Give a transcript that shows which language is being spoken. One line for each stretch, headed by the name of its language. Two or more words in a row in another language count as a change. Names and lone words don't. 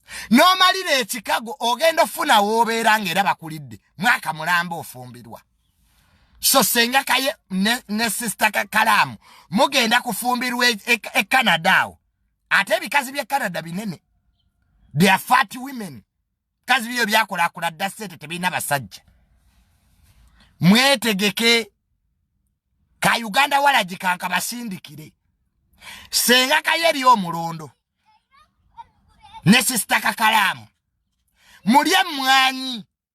Ganda: N'omalira e Chicago, ogenda ofuna w'obeera ng'era bakulidde. Mwaka mulamba ofumbirwa. So, Sengakaye ne, ne Sister Kakalaamu, mugenda kufumbirwa e, e, e Canada awo. Ate ebikazi by'e Canada binene.
English: They are fat women.
Ganda: Bikazi byo byakulakula dda ssente, tebirina basajja. Mwetegeke. Ka Uganda Walaji kanka basindikire. Sengakaye eri omulondo. Ne Sister Kakalaamu. Mulye emmwanyi.